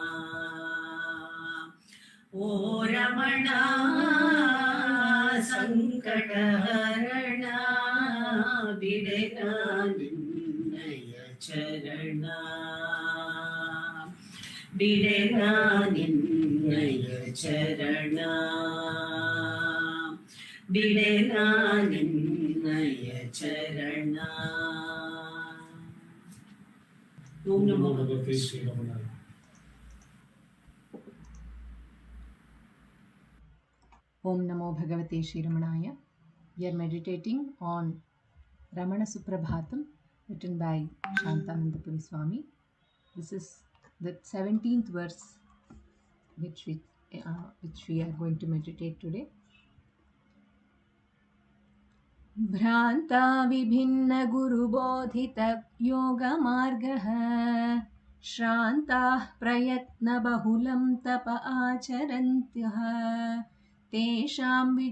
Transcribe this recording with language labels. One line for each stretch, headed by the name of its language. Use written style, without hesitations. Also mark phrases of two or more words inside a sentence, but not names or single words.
Kannada: ಓ ರಮಣ ಸಂಕಟಹರಣ ಬಿಡೆನ ನಿನ್ನಯ ಚರಣ ಬಿಡೆನ ನಿನ್ನಯ ಚರಣ ಬಿಡೆನ ನಿನ್ನಯ ಚರಣ.
Sanskrit: ಓಂ ನಮೋ ಭಗವತೆ ಶ್ರೀ ರಮಣಾಯ. ॐ नमो भगवते श्री रमणाय.
English: We are meditating on Ramana Suprabhatam written by Shantanandapuri Swami. This is the 17th verse which we are going to meditate today.
Sanskrit: भ्रान्ता विभिन्न गुरु बोधित योग मार्गाः श्रान्ताः प्रयत्न बहुलं तप आचरन्त्यः तेषां